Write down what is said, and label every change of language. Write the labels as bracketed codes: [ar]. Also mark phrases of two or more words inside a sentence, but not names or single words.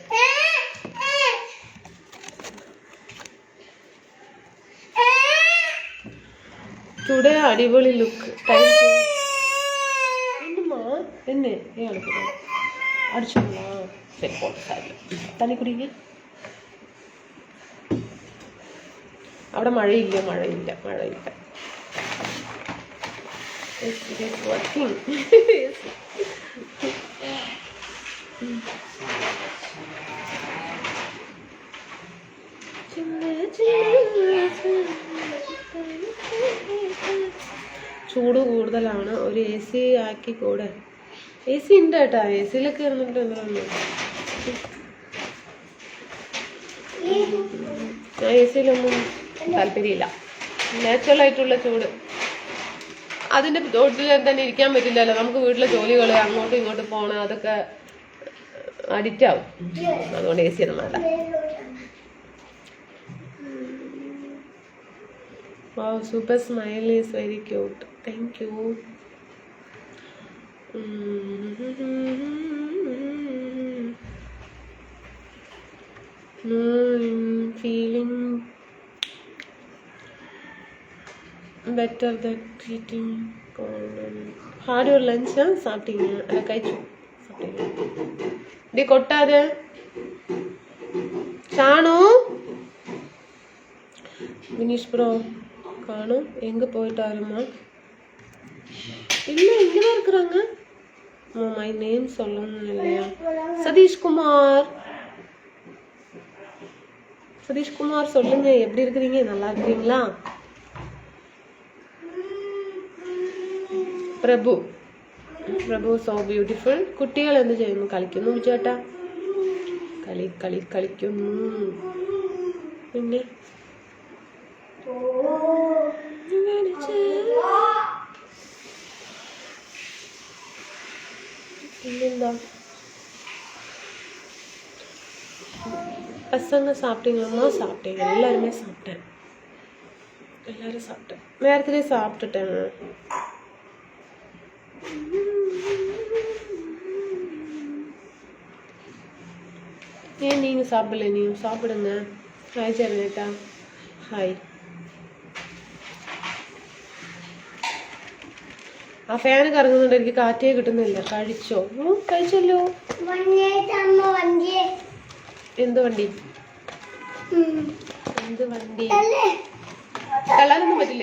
[ml] ടുഡേ അടിപൊളി ലുക്ക്. എന്നെ അടിച്ചോളാ. ശരി, പോട്ടെ. തനി കുടിക്ക്. അവിടെ മഴയില്ല. [en] Yes, it is working. [ml] ചൂട് കൂടുതലാണ്. ഒരു AC ആക്കി കൂടെ? AC ഉണ്ട് കേട്ടാ. AC-ലൊക്കെ ഇരുന്നിട്ട് എന്തെങ്കിലും AC-ലൊന്നും താല്പര്യമില്ല. നാച്ചുറൽ ആയിട്ടുള്ള ചൂട്. അതിന്റെ തൊട്ടിൽ തന്നെ ഇരിക്കാൻ പറ്റില്ലല്ലോ. നമുക്ക് വീട്ടിലെ ജോലികൾ, അങ്ങോട്ടും ഇങ്ങോട്ടും പോകണം, അതൊക്കെ അഡിക്റ്റ് ആവും. അതുകൊണ്ട് AC ഒന്നും വേണ്ട. [en] Wow, super smile is very cute. Thank you. No, I'm feeling better than eating cold. Had your lunch? [ml] സാപ്പിട്ടീங்க? അല്ല, കഴിച്ചു. ഡി കൊട്ടാതെ. ഷാണു, [ta] வினிஷ் ப்ரோ காணும். எங்கே போயிட்டாருமா? இல்லை, இங்கே தான் இருக்கிறாங்க. [en] my name [ta] சொல்லணும் இல்லையா? சதீஷ்குமார் சொல்லுங்க, எப்படி இருக்கிறீங்க? நல்லா இருக்கிறீங்களா? [en] Prabhu so beautiful. [ml] കുട്ടികൾ എന്ത് ചെയ്യുന്നു? കളിക്കുന്നു ചേട്ടാ. കളിക്കുന്നു. പിന്നെ പിന്നെന്താ? [ta] பசங்க சாப்பிட்டீங்களா? சாப்பிட்டேன். எல்லாரும் சாப்பிட்டேன். நேரத்திலே சாப்பிட்டுட்டேன். ஏன் நீங்கள் சாப்பிடல? நீங்கள் சாப்பிடுங்க. ஹாய் ஜெர்னேட்டா. [ml] ഹായ്. ആ ഫാന് കറങ്ങുന്നുണ്ട്. എനിക്ക് കാറ്റേ കിട്ടുന്നില്ല. കഴിച്ചല്ലോ. എന്ത് വണ്ടി? തള്ളാനൊന്നും പറ്റില്ല.